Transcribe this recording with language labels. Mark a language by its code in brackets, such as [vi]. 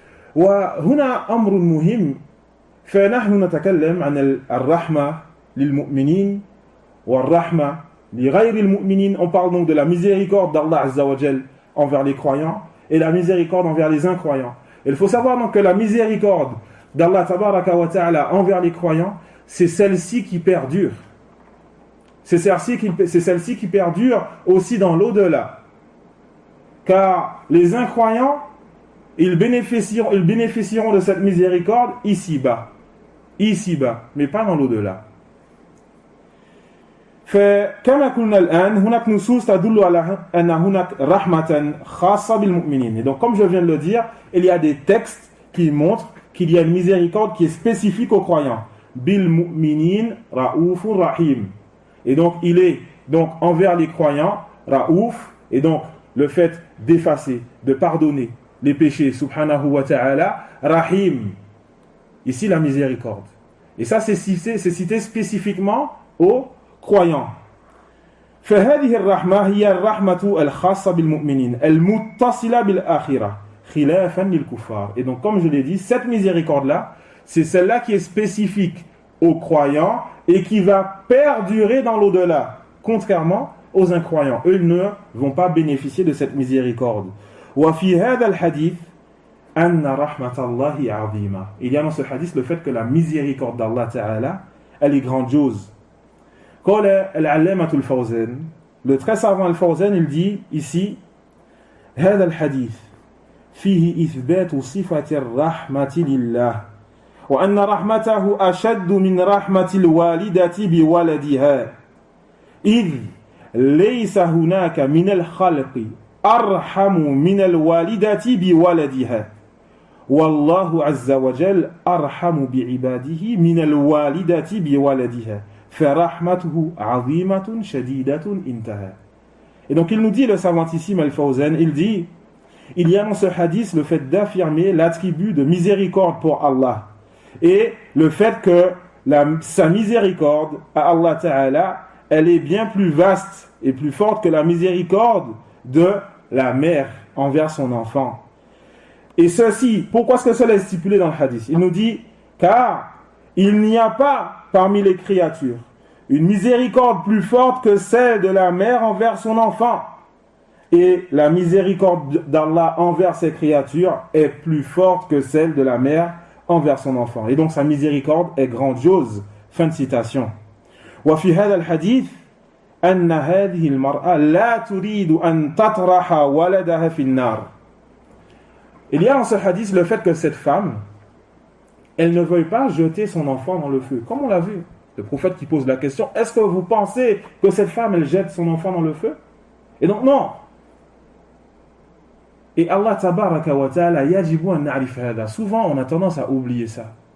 [ar] وهنا أمر مهم فنحن نتكلم عن الرحمة للمؤمنين والرحمة لغير المؤمنين. [fr] On parle donc de la miséricorde d'Allah Azza wa Jal envers les croyants et la miséricorde envers les incroyants. Et il faut savoir donc que la miséricorde d'Allah Tabaraka wa Ta'ala envers les croyants, c'est celle-ci qui perdure. C'est celle-ci qui perdure aussi dans l'au-delà. Car les incroyants, ils bénéficieront de cette miséricorde ici-bas, mais pas dans l'au-delà. [ar] فكما قلنا الآن هناك نصوص تدل على أن هناك رحمة خاصة بالمؤمنين. [fr] Et donc comme je viens de le dire, il y a des textes qui montrent qu'il y a une miséricorde qui est spécifique aux croyants. [ar] Bil mu'minin ra'oufur rahim. [fr] Et donc il est donc envers les croyants ra'ouf, et donc le fait d'effacer, de pardonner les péchés, subhanahu wa ta'ala, rahim. Ici la miséricorde. Et ça c'est cité spécifiquement aux croyants. [ar] فهذه الرحمة هي الرحمة الخاصة بالمؤمنين المتصلة بالآخرة خلافا للكفار. [fr] Et donc comme je l'ai dit, cette miséricorde là, c'est celle-là qui est spécifique aux croyants et qui va perdurer dans l'au-delà, contrairement aux incroyants. Eux, ils ne vont pas bénéficier de cette miséricorde. [ar] وفي هذا الحديث أن رحمة الله عظيمة. [fr] Il y a dans ce hadith le fait que la miséricorde d'Allah Ta'ala, elle est grandiose. [ar] قال العلامة الفوزان, [fr] le très savant [ar] الفوزان, il dit ici هذا الحديث فيه إثبات صفة الرحمة لله وأن رحمته أشد من رحمة الوالدة بولدها إذ ليس هناك من الخلق أرحم من الوالدة بولدها والله عز وجل أرحم بعباده من الوالدة بولدها فرحمته عظيمة شديدة انتهى. [fr] Et donc il nous dit, le savantissime Al-Fawzan, il dit, il y a dans ce hadith le fait d'affirmer l'attribut de miséricorde pour Allah et le fait que sa miséricorde à Allah Ta'ala, elle est bien plus vaste et plus forte que la miséricorde de la mère envers son enfant. Et ceci, pourquoi est-ce que cela est stipulé dans le hadith? Il nous dit, car il n'y a pas parmi les créatures une miséricorde plus forte que celle de la mère envers son enfant. Et la miséricorde d'Allah envers ses créatures est plus forte que celle de la mère envers son enfant. Et donc sa miséricorde est grandiose. Fin de citation. [ar] وفي هذا الحديث أن هذه المرأة لا تريد أن تطرح ولدها في النار. [fr] Il y a dans ce hadith le fait que cette femme, elle ne veuille pas jeter son enfant dans le feu. Comme on l'a vu, le prophète qui pose la question, est-ce que vous pensez que cette femme, elle jette son enfant dans le feu? Et donc non. Et Allah tabaraka wa ta'ala [ar] yajibu an na'rif hada. [fr] Souvent on a tendance à oublier ça.